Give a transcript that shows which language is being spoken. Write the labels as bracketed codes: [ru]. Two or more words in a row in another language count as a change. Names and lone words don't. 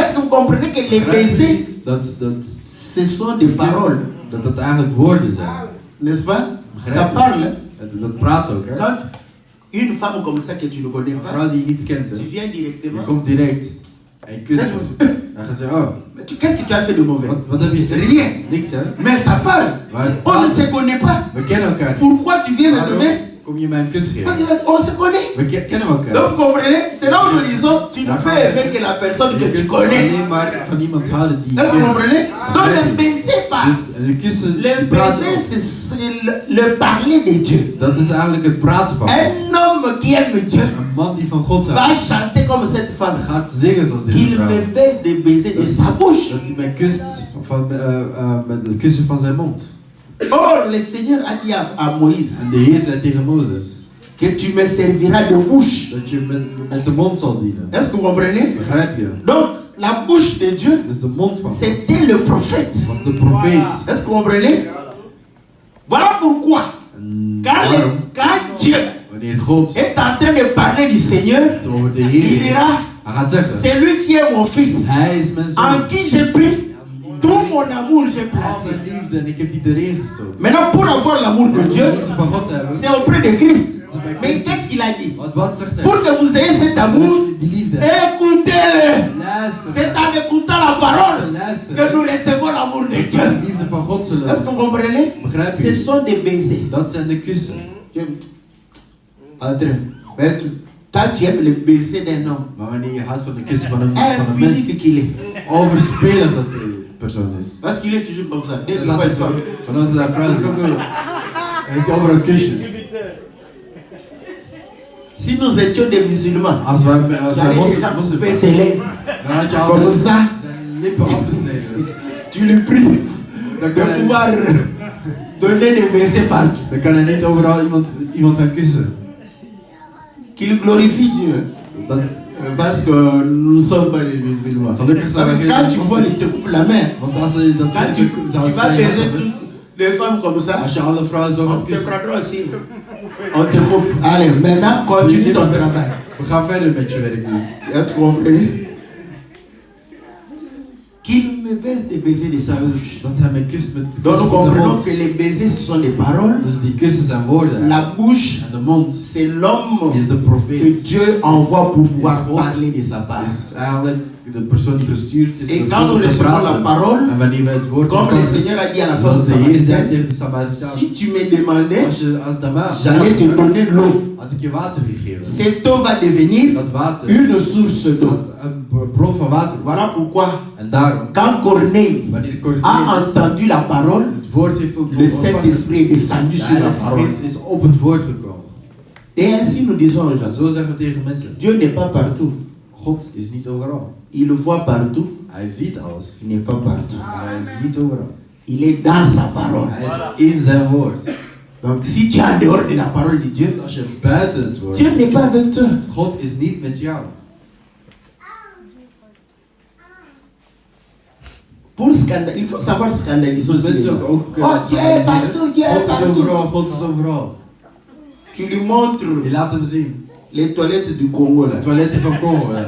[fr] Est-ce que vous comprenez que les [nl] Begrijp [fr] baisers, [nl] je dat [fr] ce sont des paroles, [nl] dat eigenlijk woorden zijn. [fr] n'est-ce pas? [nl] Begrijp [fr] Ça [nl] je? [fr] parle. [nl] Dat praat ook, hè? [fr] Quand une femme comme ça que tu ne connais [nl] Een [fr] pas, [nl] vrouw die je niet kent, hè? [fr] tu viens [nl] Je [fr] directement. [nl] komt direct en je kust hem. Hij gaat zeggen, oh, [fr] Mais qu'est-ce que tu as fait de mauvais? [nl] wat heb je gezegd? [fr] Rien. [nl] Niks, hè? [fr] Mais ça parle. [nl] Maar het [fr] On ne [nl] praat, [fr] se connaît pas. [nl] we kennen elkaar niet. [fr] Pourquoi tu viens me [nl] Waarom [fr] donner? [nl] kom je mij een kus [fr] Parce [nl] geven? [fr] qu'on se connaît. [nl] We kennen elkaar. [fr] Donc vous comprenez? C'est là où nous disons, tu ne peux aimer que la personne que [nl] Je [fr] tu [nl] kunt [fr] connais. [nl] alleen maar van iemand houden die je [fr] Est-ce que vous [nl] kent. [fr] comprenez? Donc le [nl] Begrijp je? [fr] baiser pas. [nl] Dus de kussen [fr] Le [nl] praten [fr] baiser, [nl] ook. [fr] c'est le parler de Dieu. [nl] Dat is eigenlijk het praten van God. [fr] Un homme qui aime Dieu [nl] Een man die van God houdt, [fr] va chanter comme cette femme. [nl] gaat zingen zoals deze [fr] Qu'il [nl] vrouw. [fr] me baise de baiser de sa bouche. [nl] Dat hij mij kust met het kussen van zijn mond. [fr] Or, le Seigneur a dit à Moïse [nl] En de Heer zei tegen Mozes [fr] que tu me serviras de bouche. [nl] dat je met de mond zal dienen. [fr] Est-ce que vous comprenez? [nl] Begrijp je? [fr] Donc, la bouche de Dieu, [nl] Dus de mond van God [fr] c'était le prophète. [nl] was de profeet. [fr] Est-ce que vous comprenez? Voilà pourquoi, [nl] En [fr] quand, [nl] daarom, [fr] quand Dieu [nl] wanneer God [fr] est en train de parler du Seigneur, [nl] het over de [fr] il [nl] Heer [fr] dira, [nl] hij gaat zeggen, [fr] celui-ci est mon fils, [nl] hij is mijn zoon. [fr] en qui j'ai pris tout mon amour, j'ai [nl] Al [fr] placé. [nl] mijn liefde en ik heb die erin gestoken. [fr] Maintenant, pour avoir l'amour de [nl] Om de [fr] Dieu, [nl] liefde van God te hebben. [fr] c'est auprès de Christ. Mais qu'est-ce qu'il a dit? [nl] Wat zegt hij? [fr] Pour que vous ayez cet amour, [nl] Die liefde. [fr] écoutez-le. [nl] Luister. [fr] C'est en écoutant la parole [nl] Luister. [fr] que nous recevons l'amour de [nl] De [fr] Dieu. [nl] liefde van God zullen. [fr] Est-ce que vous comprenez? [nl] Begrijp [fr] Ce [nl] je? [fr] sont des baisers. [nl] Dat zijn de kussen. [fr] André, toi tu aimes le baiser d'un homme. [nl] Maar wanneer je houdt van de kussen van een mens, [fr] Impunique qu'il est. [nl] overspelig dat de persoon is. [fr] Parce qu'il est toujours comme ça. Dès [nl] Dat [fr] qu'il [nl] is [fr] voit une [nl] altijd [fr] femme. [nl] zo. Vanuit zijn vrouw is hij heeft overal kusjes. [fr] Si nous étions des musulmans, [nl] Als wij moslims [fr] couper ses lèvres, [nl] dan had je [fr] comme [nl] altijd [fr] ça, [nl] zijn lippen afgesneden. [fr] tu le prives [nl] Dan [fr] de [nl] kan hij, [fr] pouvoir donner des baisers partout. [nl] dan kan hij niet overal iemand gaan kussen. [fr] Qu'il glorifie Dieu. [nl] Dat, [fr] Parce que nous ne sommes pas des musulmans. [nl] Gelukkig zijn we geen [fr] Quand tu [nl] moslims. [fr] vois, il te coupe la main. [nl] Want als hij dat [fr] Quand tu vas baiser toutes les femmes comme ça, [nl] als je alle vrouwen zo [fr] on [nl] gaat [fr] te [nl] kussen. [fr] prendra aussi. On te coupe. Allez, maintenant, continue ton travail. [nl] We gaan verder met je werk nu. [fr] Est-ce que vous comprenez? qu'il me baisse des baisers de sa bouche. [nl] Dat hij me kust met [fr] Donc [nl] kussen [fr] nous [nl] van zijn [fr] comprenons [nl] mond. [fr] que les baisers ce sont les paroles. [nl] Dus die kussen zijn woorden. [fr] La bouche, [nl] En de mond [fr] c'est l'homme [nl] is de [fr] que [nl] profeet. [fr] Dieu envoie pour pouvoir [nl] God. [fr] parler de sa part. [nl] Is eigenlijk de persoon die gestuurd is [fr] Et [nl] om [fr] quand nous [nl] God te [fr] recevons la [nl] praten. [fr] parole, [nl] En wanneer wij het woord [fr] comme le [nl] ontvangen, [fr] Seigneur a dit à la [nl] zoals [fr] femme [nl] de Heer zei [fr] samaritaine, [nl] tegen de Samaritaan, [fr] si tu me demandais, [nl] als je aan de [fr] j'allais te donner de l'eau. [nl] had ik je water gegeven. [fr] Cette eau va devenir [nl] Dat water, [fr] une source d'eau. [nl] een bron van water. [fr] Voilà pourquoi, [nl] En daarom, [fr] quand Corneille [nl] wanneer [fr] a [nl] Cornelius [fr] entendu la parole, [nl] het woord heeft [fr] le [nl] ontvangen, [fr] Saint-Esprit est descendu [nl] de [fr] sur la [nl] Heilige [fr] parole. [nl] Geest is op het woord gekomen. [fr] Et ainsi nous disons aux [nl] En [fr] gens, [nl] zo zeggen we tegen mensen, [fr] Dieu n'est pas partout. [nl] God is niet overal. [fr] Il le voit partout, [nl] Hij ziet alles, [fr] il n'est pas partout. [nl] maar hij is niet overal. [fr] Il est dans sa parole. [nl] Hij is in zijn woord. [fr] Donc si tu es en dehors de la parole de Dieu, [nl] Dus als je buiten het woord [fr] Dieu n'est pas avec toi. [nl] God is niet met jou. [fr] Pour scandaliser, il faut savoir scandaliser [nl] Dus [fr] aussi les [nl] mensen [fr] gens. [nl] ook [fr] Oh, Dieu est partout, Dieu est [nl] God is [fr] partout. [nl] overal, God is overal. [fr] Tu lui montres [nl] Je laat hem zien. [fr] les toilettes du Congo là. [nl] De toiletten van Congo. Ja.